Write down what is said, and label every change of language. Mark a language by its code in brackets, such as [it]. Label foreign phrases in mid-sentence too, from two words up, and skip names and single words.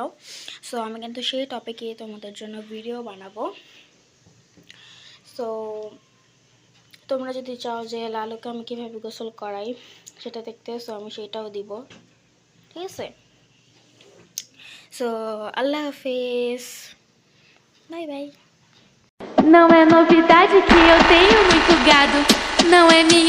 [bn] সো আমি কিন্তু সেই টপিকে তোমাদের জন্য ভিডিও বানাবো। সো তোমরা যদি চাও যে লালুকে আমি কীভাবে গোসল করাই সেটা দেখতে, সো আমি সেটাও দিব, ঠিক আছে? সো [ur] اللہ حافظ, [en] bye bye. [pt] Não é novidade que eu tenho muito gado, não é minha